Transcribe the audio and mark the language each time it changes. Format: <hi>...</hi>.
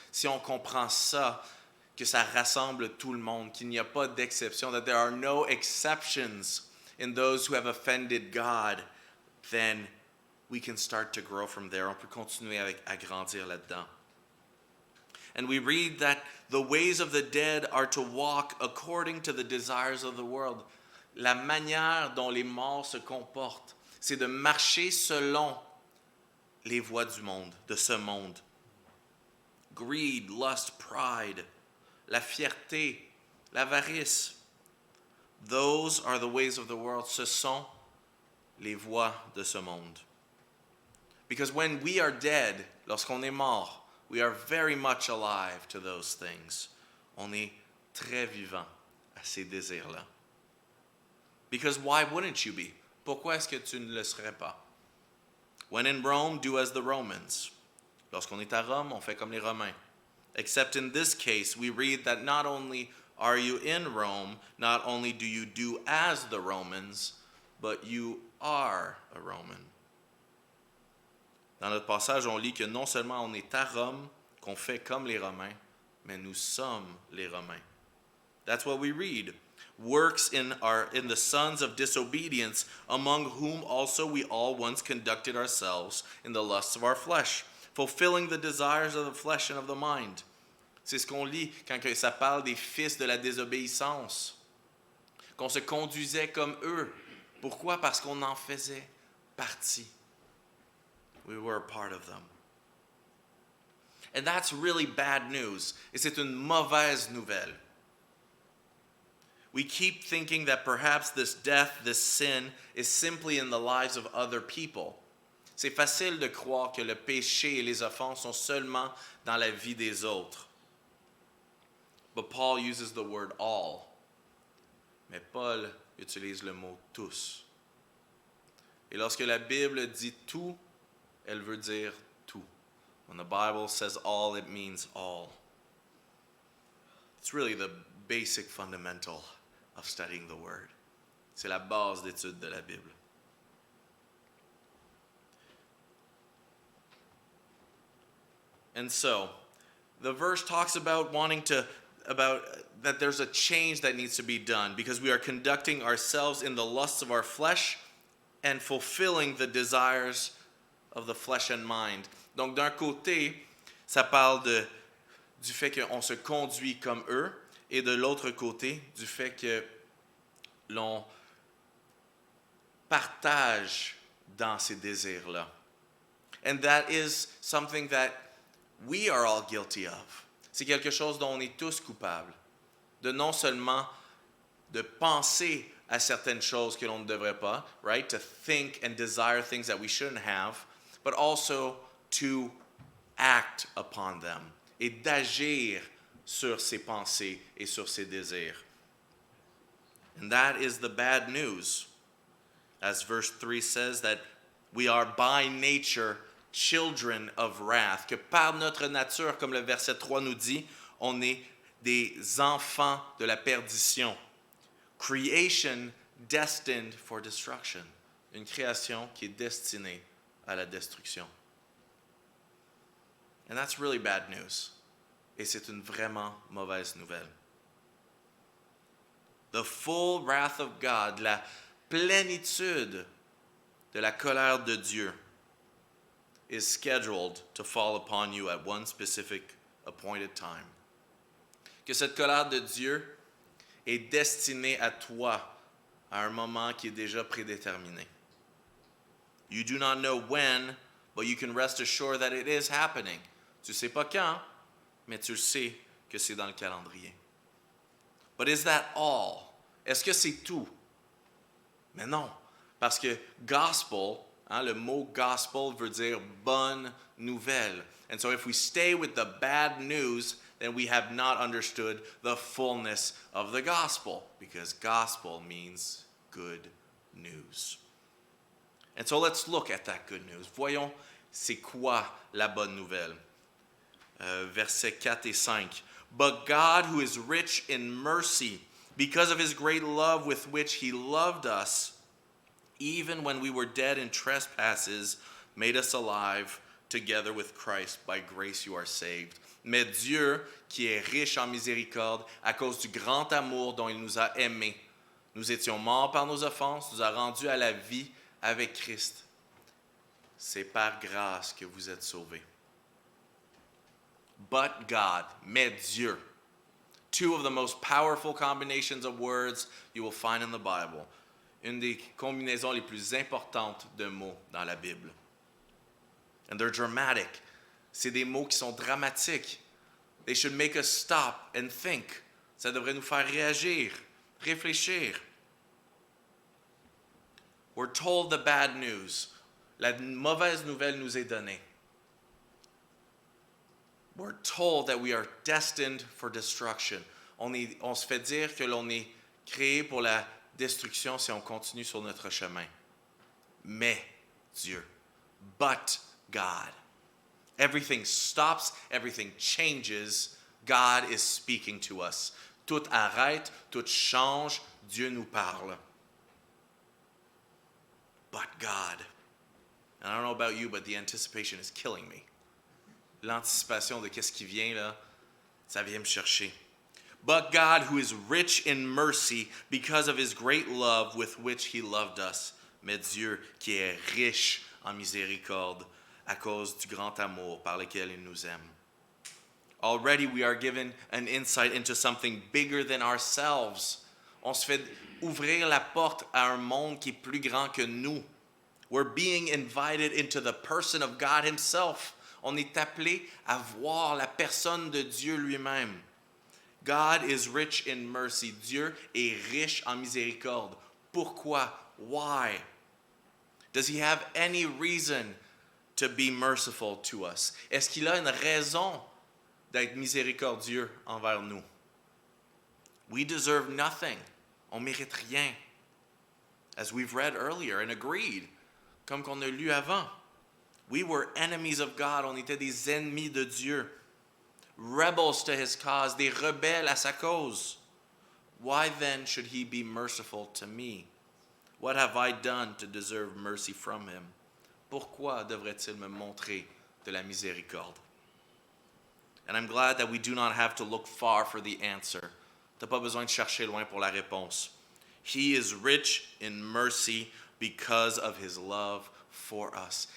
<fr>Si on comprend ça, que ça rassemble tout le monde, qu'il n'y a pas d'exception,</fr> <en>that there are no exceptions in those who have offended God, then we can start to grow from there.</en> <fr>On peut continuer à grandir là-dedans.</fr> <en>And we read that the ways of the dead are to walk according to the desires of the world.</en> <fr>La manière dont les morts se comportent, c'est de marcher selon les voies du monde, de ce monde.</fr> <en>Greed, lust, pride,</en> <fr>la fierté, l'avarice.</fr> <en>Those are the ways of the world.</en> <fr>Ce sont les voies de ce monde.</fr> <en>Because when we are dead,</en> <fr>lorsqu'on est mort,</fr> <en>we are very much alive to those things.</en> <fr>On est très vivant à ces désirs-là.</fr> <en>Because why wouldn't you be?</en> <fr>Pourquoi est-ce que tu ne le serais pas?</fr> <en>When in Rome, do as the Romans.</en> <fr>Lorsqu'on est à Rome, on fait comme les Romains.</fr> <en>Except in this case, we read that not only are you in Rome, not only do you do as the Romans, but you are a Roman.</en> <fr>Dans notre passage, on lit que non seulement on est à Rome, qu'on fait comme les Romains, mais nous sommes les Romains.</fr> <en>That's what we read. Works in the sons of disobedience, among whom also we all once conducted ourselves in the lusts of our flesh, fulfilling the desires of the flesh and of the mind.</en> <fr>C'est ce qu'on lit quand ça parle des fils de la désobéissance, qu'on se conduisait comme eux. Pourquoi? Parce qu'on en faisait partie.</fr> <en>We were a part of them. And that's really bad news.</en> <fr>Et c'est une mauvaise nouvelle.</fr> <en>We keep thinking that perhaps this death, this sin, is simply in the lives of other people.</en> <fr>C'est facile de croire que le péché et les offenses sont seulement dans la vie des autres.</fr> <en>But Paul uses the word all.</en> <fr>Mais Paul utilise le mot tous. Et lorsque la Bible dit tout, elle veut dire tout.</fr> <en>When the Bible says all, it means all. It's really the basic fundamental of studying the Word.</en> <fr>C'est la base d'étude de la Bible.</fr> <en>And so, the verse talks about that there's a change that needs to be done because we are conducting ourselves in the lusts of our flesh and fulfilling the desires of the flesh and mind.</en> <fr>Donc d'un côté, ça parle du fait qu'on se conduit comme eux, et de l'autre côté, du fait que l'on partage dans ces désirs-là.</fr> <en>And that is something that we are all guilty of.</en> <fr>C'est quelque chose dont on est tous coupables. De non seulement de penser à certaines choses que l'on ne devrait pas, right?</fr> <en>To think and desire things that we shouldn't have, but also to act upon them.</en> <fr>Et d'agir sur ses pensées et sur ses désirs.</fr> <en>And that is the bad news. As verse 3 says, that we are by nature children of wrath.</en> <fr>Que par notre nature, comme le verset 3 nous dit, on est des enfants de la perdition.</fr> <en>Creation destined for destruction.</en> <fr>Une création qui est destinée à la destruction.</fr> <en>And that's really bad news.</en> <fr>Et c'est une vraiment mauvaise nouvelle.</fr> <en>The full wrath of God,</en> <fr>la plénitude de la colère de Dieu,</fr> <en>is scheduled to fall upon you at one specific appointed time.</en> <fr>Que cette colère de Dieu est destinée à toi à un moment qui est déjà prédéterminé.</fr> <en>You do not know when, but you can rest assured that it is happening.</en> <fr>Tu ne sais pas quand, mais tu sais que c'est dans le calendrier.</fr> <en>But is that all?</en> <fr>Est-ce que c'est tout? Mais non, parce que gospel, le mot gospel veut dire bonne nouvelle.</fr> <en>And so if we stay with the bad news, then we have not understood the fullness of the gospel, because gospel means good news. And so let's look at that good news.</en> <fr>Voyons, c'est quoi la bonne nouvelle? Versets 4 et 5.</fr> <en>But God, who is rich in mercy, because of his great love with which he loved us, even when we were dead in trespasses, made us alive together with Christ. By grace you are saved.</en> <fr>Mais Dieu, qui est riche en miséricorde, à cause du grand amour dont il nous a aimés, nous étions morts par nos offenses, nous a rendus à la vie avec Christ. C'est par grâce que vous êtes sauvés.</fr> <en>But God,</en> <fr>mais Dieu.</fr> <en>Two of the most powerful combinations of words you will find in the Bible.</en> <fr>Une des combinaisons les plus importantes de mots dans la Bible.</fr> <en>And they're dramatic.</en> <fr>C'est des mots qui sont dramatiques.</fr> <en>They should make us stop and think.</en> <fr>Ça devrait nous faire réagir, réfléchir.</fr> <en>We're told the bad news.</en> <fr>La mauvaise nouvelle nous est donnée.</fr> <en>We're told that we are destined for destruction.</en> <fr>On se fait dire que l'on est créé pour la destruction si on continue sur notre chemin. Mais Dieu,</fr> <en>but God. Everything stops, everything changes. God is speaking to us.</en> <fr>Tout arrête, tout change, Dieu nous parle.</fr> <en>But God. And I don't know about you, but the anticipation is killing me.</en> <fr>L'anticipation de qu'est-ce qui vient là, ça vient me chercher.</fr> <en>But God, who is rich in mercy because of his great love with which he loved us.</en> <fr>Mais Dieu qui est riche en miséricorde à cause du grand amour par lequel il nous aime.</fr> <en>Already we are given an insight into something bigger than ourselves.</en> <fr>On se fait ouvrir la porte à un monde qui est plus grand que nous.</fr> <en>We're being invited into the person of God himself.</en> <fr>On est appelé à voir la personne de Dieu lui-même.</fr> <en>God is rich in mercy.</en> <fr>Dieu est riche en miséricorde. Pourquoi?</fr> <en>Why? Does he have any reason to be merciful to us?</en> <fr>Est-ce qu'il a une raison d'être miséricordieux envers nous?</fr> <en>We deserve nothing.</en> <fr>On mérite rien.</fr> <en>As we've read earlier and agreed,</en> <fr>comme qu'on a lu avant.</fr> <en>We were enemies of God.</en> <fr>On était des ennemis de Dieu.</fr> <en>Rebels to his cause.</en> <fr>Des rebelles à sa cause.</fr> <en>Why then should he be merciful to me? What have I done to deserve mercy from him?</en> <fr>Pourquoi devrait-il me montrer de la miséricorde?</fr> <en>And I'm glad that we do not have to look far for the answer.</en> <fr>T'as pas besoin de chercher loin pour la réponse.</fr> <en>He is rich in mercy because of his love for us.</en>